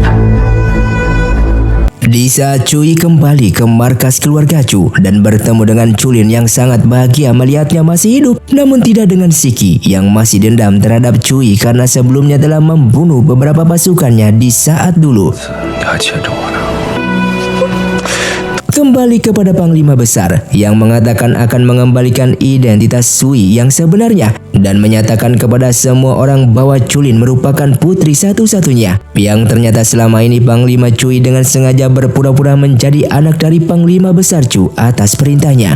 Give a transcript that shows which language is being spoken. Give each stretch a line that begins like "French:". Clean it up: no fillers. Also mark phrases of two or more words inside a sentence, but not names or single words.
Indonesian: Di saat Cui kembali ke markas keluarga Cu dan bertemu dengan Culin yang sangat bahagia melihatnya masih hidup, namun tidak dengan Siki yang masih dendam terhadap Cui karena sebelumnya telah membunuh beberapa pasukannya di saat dulu.
Chinese: 你还牵着我呢。
Indonesian: Kembali kepada Panglima Besar yang mengatakan akan mengembalikan identitas Sui yang sebenarnya dan menyatakan kepada semua orang bahwa Culin merupakan putri satu-satunya. Yang ternyata selama ini Panglima Cui dengan sengaja berpura-pura menjadi anak dari Panglima Besar Cu atas perintahnya.